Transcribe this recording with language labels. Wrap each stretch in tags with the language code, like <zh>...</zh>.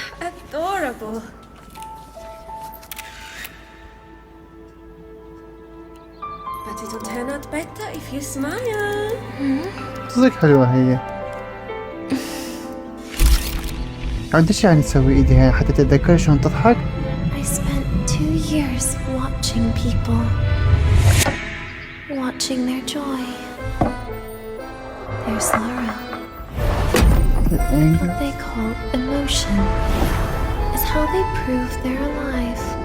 <en>Adorable. But it'll turn out better if you smile.</en> <ar>صدق حلوة هي. عندش يعني تسوي ايديها حتى تتذكر شلون تضحك؟</ar> <en>I spent 2 years watching people. Watching their joy. Their sorrow. What they call emotion is how they prove they're alive.</en>